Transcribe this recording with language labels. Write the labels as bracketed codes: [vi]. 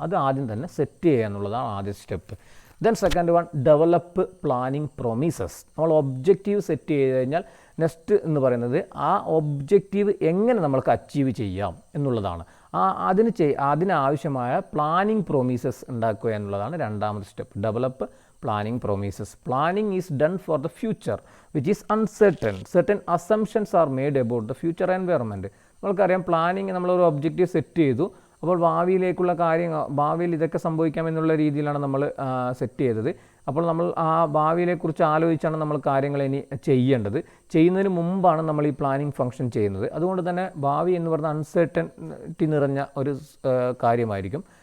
[ml] അത് ആദ്യം തന്നെ സെറ്റ് ചെയ്യുക എന്നുള്ളതാണ് ആദ്യ step. [en] Then second one develop planning promises. [ml] നമ്മൾ ഒബ്ജക്റ്റീവ് സെറ്റ് ചെയ്ത് കഴിഞ്ഞാൽ നെക്സ്റ്റ് എന്ന് പറയുന്നത് ആ ഒബ്ജക്റ്റീവ് എങ്ങനെ നമ്മൾക്ക് അച്ചീവ് ചെയ്യാം എന്നുള്ളതാണ്. അതിനാവശ്യമായ പ്ലാനിങ് പ്രൊമിസസ് ഉണ്ടാക്കുക എന്നുള്ളതാണ് രണ്ടാമത്തെ step. Develop [en] planning promises. Planning is done for the future which is uncertain. Certain assumptions are made about the future environment. [ml] നമുക്കറിയാം പ്ലാനിങ് നമ്മളൊരു ഒബ്ജക്റ്റീവ് സെറ്റ് ചെയ്തു. അപ്പോൾ ഭാവിയിലേക്കുള്ള കാര്യങ്ങൾ, ഭാവിയിൽ ഇതൊക്കെ സംഭവിക്കാമെന്നുള്ള രീതിയിലാണ് നമ്മൾ സെറ്റ് ചെയ്തത്. അപ്പോൾ നമ്മൾ ആ ഭാവിയിലെക്കുറിച്ച് ആലോചിച്ചാണ് നമ്മൾ കാര്യങ്ങൾ ഇനി ചെയ്യേണ്ടത്. ചെയ്യുന്നതിന് മുമ്പാണ് നമ്മൾ ഈ പ്ലാനിങ് ഫംഗ്ഷൻ ചെയ്യുന്നത്. അതുകൊണ്ട് തന്നെ ഭാവി എന്ന് പറഞ്ഞാൽ അൺസർട്ടനിറ്റി നിറഞ്ഞ ഒരു കാര്യമായിരിക്കും.